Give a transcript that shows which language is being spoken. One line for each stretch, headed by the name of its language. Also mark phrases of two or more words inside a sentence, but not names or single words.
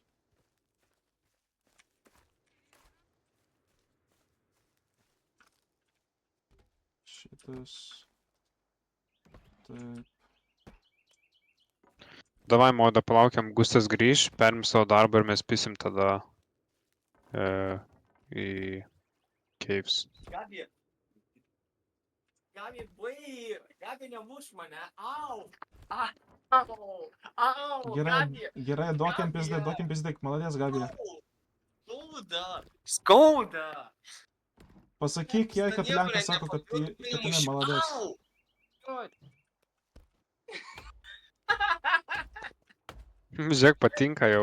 Lithuanian: Šitas. Taip. Davai, moda, palaukiam, Gustas grįž, perim savo darbą ir mes pisim tada į caves. Gabi. Gabi, bair. Gabi, nemuš mane. Au. Au. Au. Gerai, gerai, duokim pizdik, maladės, Gabi. Skauda. Skauda. Pasakyk jai, kad Lenkas sako, kad jinai maladės. Žiūrėk, patinka jau.